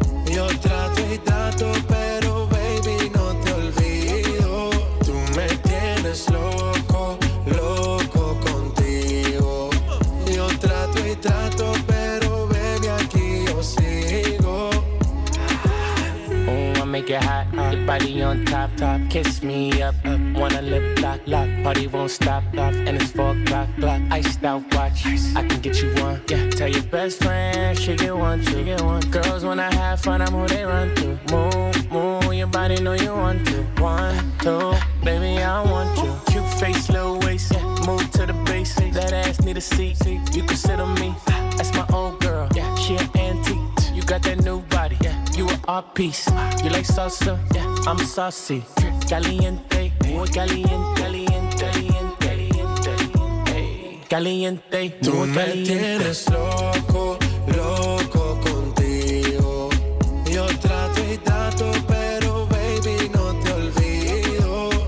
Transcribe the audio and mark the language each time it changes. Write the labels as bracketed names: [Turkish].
[Spanish] Yo trato y trato, pero baby, no te olvido. Tú me tienes loco, loco contigo. Yo trato y trato, pero baby, aquí yo sigo. [English] Oh, I make it hot, your body on top, top. Kiss me up, wanna lip lock, lock. Party won't stop, stop. And it's 4 o'clock, iced out watch. I can get you one, yeah. Tell your best friend, she get one, she get one. Girls, when I have fun, I'm who they run to. Move, move, your body know you want to. One, two, baby, I want you. Cute face, little waist, yeah. Move to the bass, that ass need a seat. You can sit on me, that's my old girl. Yeah, she an antique, you got that new body. Yeah, you an art piece. You like salsa, yeah, I'm saucy. [Spanish] Caliente, muy caliente, caliente, caliente, caliente, hey. Caliente, muy tú caliente. Me tienes loco, loco contigo. Yo trato y trato, pero baby, no te olvido.